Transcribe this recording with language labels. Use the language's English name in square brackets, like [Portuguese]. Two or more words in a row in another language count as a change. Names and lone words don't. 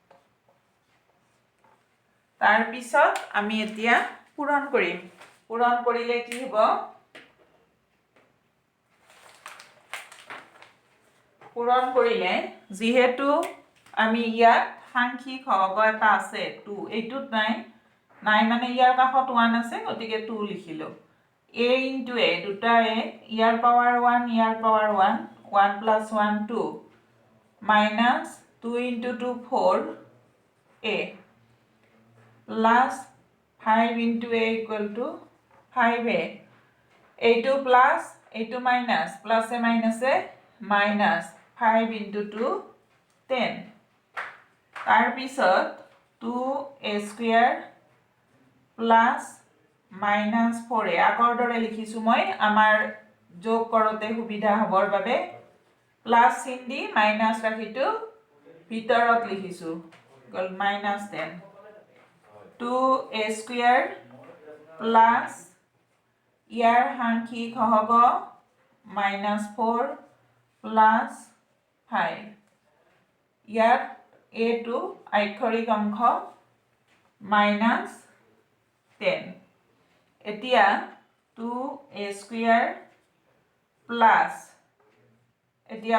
[Assamese] তাৰপিছত আমি এতিয়া পূৰণ কৰিম পূৰণ কৰিলে কি হ'ব পূৰণ কৰিলে যিহেতু আমি ইয়াত সাংখ্যিক সহগ এটা আছে 2 এইটোত নাই মানে ইয়াৰ কাষত 1 আছে গতিকে 2 লিখিলোঁ [English] a into a [Assamese] দুটা a ইয়াৰ পাৱাৰ 1 ইয়াৰ পাৱাৰ 1 [English] 1 plus 1 2 minus 2 into 2 4 a plus 5 into a equal to 5a [Assamese] এইটো প্লাছ এইটো মাইনাছ প্লাছে মাইনাছে মাইনাছ 5 into 2 10 তাৰপিছত [English] 2a square plus minus 4a [Assamese] আগৰ দৰে লিখিছোঁ মই আমাৰ যোগ কৰোঁতে সুবিধা হ'বৰ বাবে প্লাছ চিন দি মাইনাছ ৰাখিটো ভিতৰত লিখিছোঁ গ'ল মাইনাছ 10 [English] 2a square plus [Assamese] ইয়াৰ সাংখ্যিক সহগ [English] minus 4 plus 5 [Assamese] ইয়াত a টো আক্ষৰিক অংশ minus 10 এতিয়া [English] 2a square plus [Assamese] এতিয়া